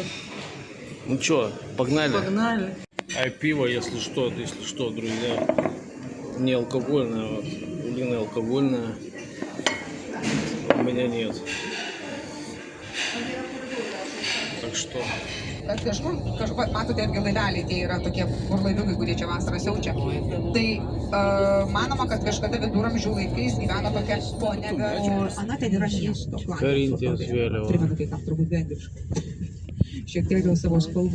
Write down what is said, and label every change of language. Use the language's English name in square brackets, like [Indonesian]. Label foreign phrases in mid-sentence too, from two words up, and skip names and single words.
[Russian] Ну чё, погнали? Погнали. А пиво, если что, друзья, не алкогольное, вот, блин, алкогольное у меня нет. Так что... [Lithuanian] Kažkur, matote, irgi laiveliai, tie yra tokie burlaiviukai, kurie čia vasarą siaučia. Tai manoma, kad kažkada viduramžių laikais gyveno tokia ponia. O Ana ten yra miesto. Karintijos vėliava. Primenu, kai kam turbūt vengriškai. Šiek tiek dėl savo spalvų.